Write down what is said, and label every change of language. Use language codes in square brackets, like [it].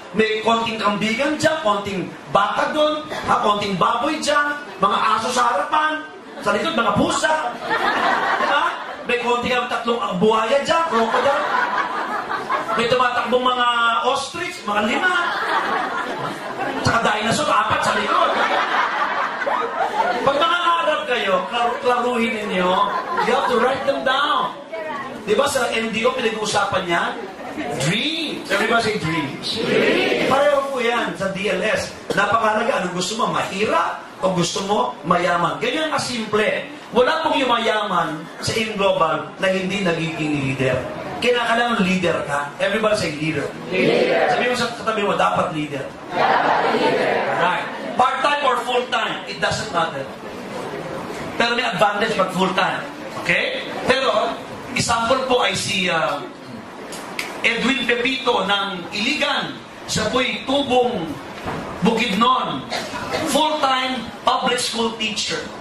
[tl] May konting kambigan dyan, konting baka doon, konting baboy dyan, mga aso sa harapan, sa likod, mga pusa. Diba? May konting tatlong buhaya dyan, crocodile. May tumatakbong mga ostrich, mga 5. Tsaka dinosaur, 4 sa likod. Pag nangangarap kayo, klaruhin ninyo, [en] you have to write them down. [tl] Diba sa NDO, pinag-uusapan niya? [en] Dreams. Everybody say dreams. [tl] Pareho po yan sa DLS. Napakalaga, anong gusto mo? Mahirap o gusto mo mayaman? Ganyan kasimple. Wala pong yumayaman sa in-global na hindi nagiging leader. Kinakailangan leader ka. [en] Everybody say leader. [tl] Sabi mo sa katabi mo, dapat leader. Right. [en] Part-time or full-time, it doesn't matter. [tl] Pero may advantage pag full-time. Okay? Pero, example po ay si Edwin Pepito ng Iligan. Siya po'y tubong Bukidnon. [en] Full-time public school teacher.